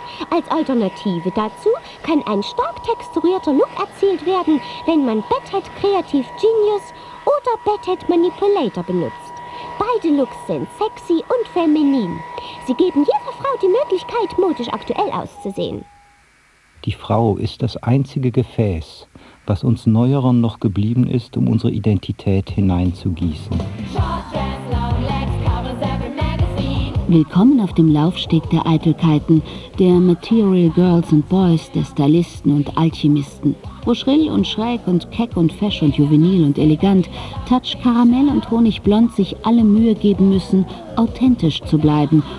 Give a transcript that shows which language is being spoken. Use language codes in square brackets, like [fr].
[de] Als Alternative dazu kann ein stark texturierter Look erzielt werden, wenn man Bedhead Creative Genius oder Bedhead Manipulator benutzt. Beide Looks sind sexy und feminin. Sie geben jeder Frau die Möglichkeit, modisch aktuell auszusehen. Die Frau ist das einzige Gefäß, was uns Neueren noch geblieben ist, um unsere Identität hineinzugießen. [en] Short dress, long legs, covers every magazine. [de] Willkommen auf dem Laufsteg der Eitelkeiten, der [en] Material Girls and Boys, [de] der Stylisten und Alchemisten. Wo schrill und schräg und keck und fesch und juvenil und elegant, Touch Karamell und Honigblond sich alle Mühe geben müssen, authentisch zu bleiben.